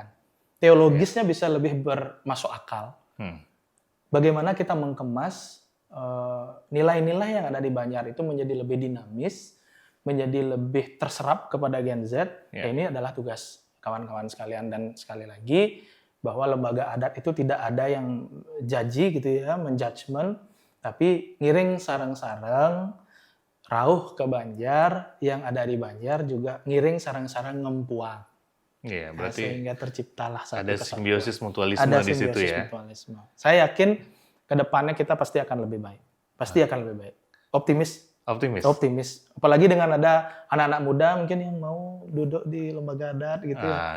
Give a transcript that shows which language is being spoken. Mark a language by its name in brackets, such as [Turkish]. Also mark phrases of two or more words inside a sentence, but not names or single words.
[Indonesian] Teologisnya bisa lebih bermasuk akal. Bagaimana kita mengemas nilai-nilai yang ada di Banjar itu menjadi lebih dinamis, menjadi lebih terserap kepada Gen Z. Ini adalah tugas kawan-kawan sekalian. Dan sekali lagi, bahwa lembaga adat itu tidak ada yang jaji gitu ya, menjudgment, tapi [Balinese] ngiring sarang-sarang, rauh [Indonesian] ke Banjar, yang ada di Banjar juga ngiring sarang-sarang ngempuang. Iya, berarti sehingga terciptalah satu ada kesatuan. simbiosis mutualisme Ada di situ simbiosis ya. mutualisme. Saya yakin ke depannya kita pasti akan lebih baik. Pasti akan lebih baik. Optimis. Apalagi dengan ada anak-anak muda mungkin yang mau duduk di lembaga adat gitu ya.